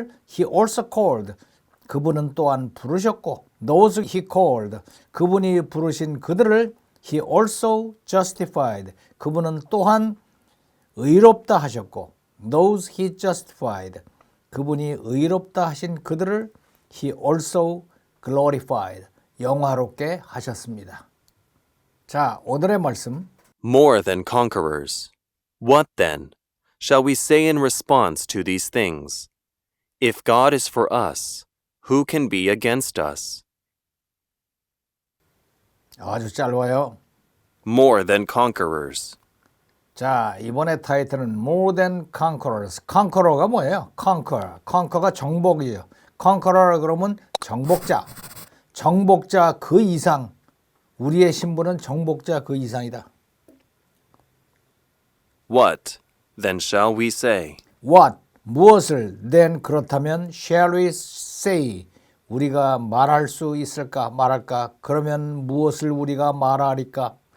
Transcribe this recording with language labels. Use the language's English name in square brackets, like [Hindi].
[English] he also called, [Korean] 그분은 또한 부르셨고, [English] those he called, [Korean] 그분이 부르신 그들을 [English] he also justified, [Korean] 그분은 또한 의롭다 하셨고, [English] those he justified, [Korean] 그분이 의롭다 하신 그들을 [English] he also glorified, [Korean] 영화롭게 하셨습니다. 자, 오늘의 말씀. [English] More than conquerors. What then shall we say in response to these things? If God is for us, who can be against us? [Korean] 아주 짧아요. [English] More than conquerors. [Korean] 자, 이번에 타이틀은 [English] More than Conquerors. [Korean] Conqueror가 뭐예요? Conquer가 정복이에요. Conqueror 그러면 정복자. 정복자 그 이상. 우리의 신분은 정복자 그 이상이다. [English] What then shall we say? What? 무엇을? Then 그렇다면 shall we say? [Korean] 우리가 말할 수 있을까? 말할까? 그러면 무엇을 우리가 말하리까?